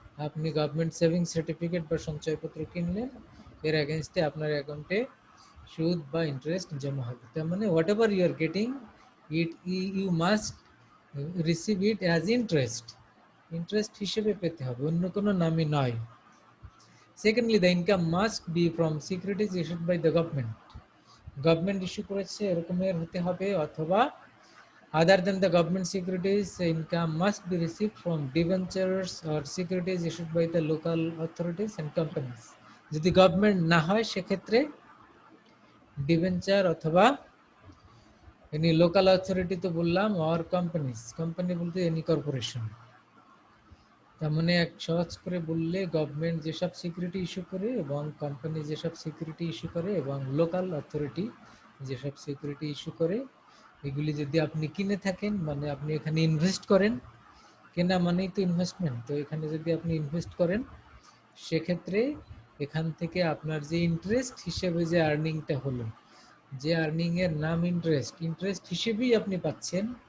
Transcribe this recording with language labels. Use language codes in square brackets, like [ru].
[bn] আপনি government savings certificate বা সঞ্চয়পত্র কিনলেন, এর এগেনস্টে আপনার অ্যাকাউন্টে সুদ বা ইন্টারেস্ট জমা হবে। তার মানে [en] whatever you are getting it, you must receive it as interest, [bn] interest হিসেবে পেতে হবে, অন্য কোনো নামে নয়। [en] secondly, the income must be from securities issued by the government, [bn] government issue করেছে এরকমের হতে হবে, অথবা [en] other than the government securities, income must be received from debentures or securities issued by the local authorities and companies. [bn] যদি government না হয় সেক্ষেত্রে debenture অথবা এনি লোকাল অথরিটি তো বললাম, আর কোম্পানিজ, কোম্পানি বলতে এনি কর্পোরেশন। তার মানে এক সহজ করে বললে গভর্নমেন্ট যেসব সিকিউরিটি ইস্যু করে এবং কোম্পানি যেসব সিকিউরিটি ইস্যু করে এবং লোকাল অথরিটি যেসব সিকিউরিটি ইস্যু করে, এগুলি যদি আপনি কিনে থাকেন, মানে আপনি এখানে ইনভেস্ট করেন, কেনা মানেই তো ইনভেস্টমেন্ট, তো এখানে যদি আপনি ইনভেস্ট করেন সেক্ষেত্রে এখান থেকে আপনার যে ইন্টারেস্ট হিসেবে যে আর্নিংটা হলো, যে আর্নিং এর নাম ইন্টারেস্ট, ইন্টারেস্ট হিসেবেই আপনি পাচ্ছেন।